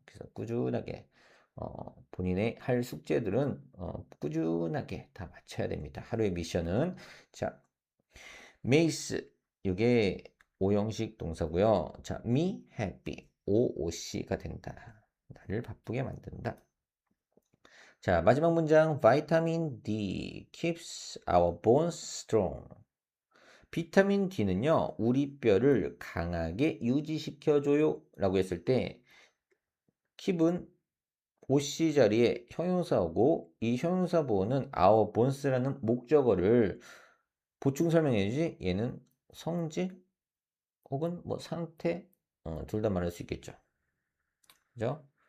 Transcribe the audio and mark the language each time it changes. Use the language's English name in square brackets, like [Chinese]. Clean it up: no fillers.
[Korean] 그래서 꾸준하게 본인의 할 숙제들은 꾸준하게 다 마쳐야 됩니다. 하루의 미션은 자, 메이스 이게 오형식 동사고요. 자, [English] me happy [Korean] OOC가 된다. 나를 바쁘게 만든다. [English] 자, [Korean] 마지막 문장 [English] 비타민 D keeps our bones strong. [Korean] 비타민 D는요, 우리 뼈를 강하게 유지시켜줘요 라고 했을 때 keep은 OC 자리에 형용사고 이 형용사 보호는 [English] our bones [Korean] 라는 목적어를 보충 설명해주지 얘는 성질 혹은 뭐 상태 둘 다 말할 수 있겠죠. 그죠?